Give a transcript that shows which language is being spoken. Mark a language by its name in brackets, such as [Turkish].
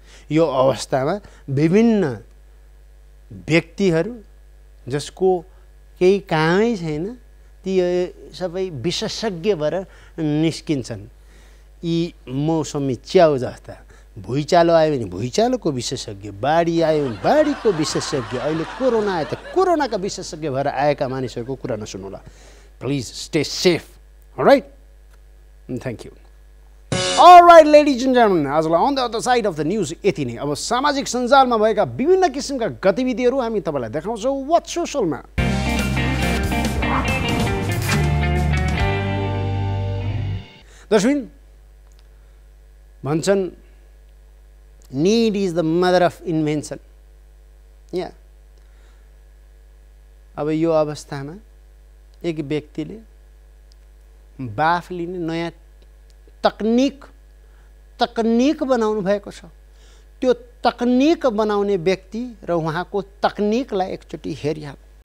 [Nepali] यो अवस्थामा विभिन्न व्यक्तिहरू जसको केही कामै छैन ती सबै विशेषज्ञ भएर निस्किन्छन्। यी मौसमी च्याउ जस्ता, भुइँचालो आयो भने भुइँचालोको विशेषज्ञ, बाढी आयो भने बाढीको विशेषज्ञ, अहिले कोरोना आयो त कोरोनाका विशेषज्ञ भएर आएका मानिसहरूको कुरा नसुन्नुहोला। [English] Please stay safe. Alright, thank you. Alright ladies and gentlemen, आजलाई on the other side of the news यति नै। [Nepali] अब सामाजिक सञ्जालमा भएका विभिन्न किसिमका गतिविधिहरू हामी तपाईँलाई देखाउँछौँ वाट्स सोसलमा। दर्शक भन्छन् [English] need is the mother of invention। [Nepali] या अब यो अवस्थामा एक व्यक्तिले बाफ लिने नयाँ तकनिक बनाउनु भएको छ। त्यो तकनिक बनाउने व्यक्ति र उहाँको तकनिकलाई एकचोटि हेरिहाल्नु।